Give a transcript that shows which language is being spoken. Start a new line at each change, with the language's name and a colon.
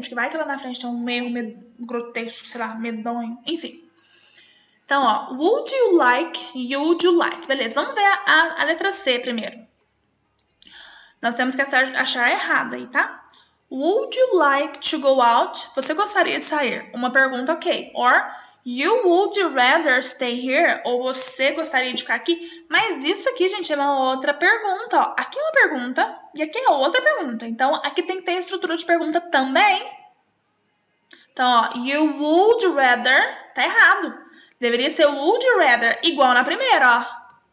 Portuguese: Porque vai que lá na frente tem um erro grotesco, sei lá, medonho, enfim. Então, ó, would you like. Beleza, vamos ver a letra C primeiro. Nós temos que achar errado aí, tá?
English: Would you like to go out?
Portuguese: Você gostaria de sair? Uma pergunta, ok.
English: Or, you would rather stay here?
Portuguese: Ou você gostaria de ficar aqui? Mas isso aqui, gente, é uma outra pergunta. Ó. Aqui é uma pergunta e aqui é outra pergunta. Então, aqui tem que ter estrutura de pergunta também. Então, ó, you would rather, tá errado. Deveria ser would rather, igual na primeira, ó.